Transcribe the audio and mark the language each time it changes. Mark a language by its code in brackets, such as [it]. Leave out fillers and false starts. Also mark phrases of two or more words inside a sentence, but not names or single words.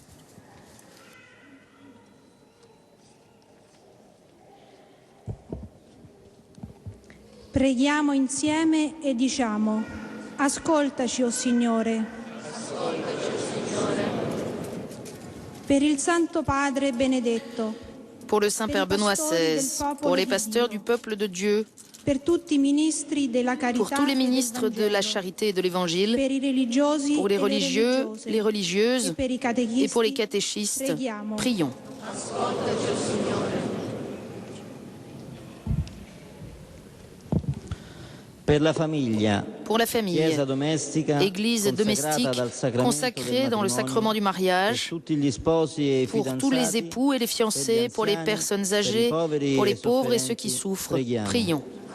[it] Preghiamo insieme e diciamo: ascoltaci, o Signore. Per il Santo Padre Benedetto. [fr] Pour le Saint-Père Benoît XVI, pour les pasteurs du peuple de Dieu, pour tous les ministres de la charité et de l'Évangile, pour les religieux, les religieuses et pour les catéchistes, prions. Pour la famille, Église domestique consacrée dans le sacrement du mariage, pour tous les époux et les fiancés, pour les personnes âgées, pour les pauvres et ceux qui souffrent, prions.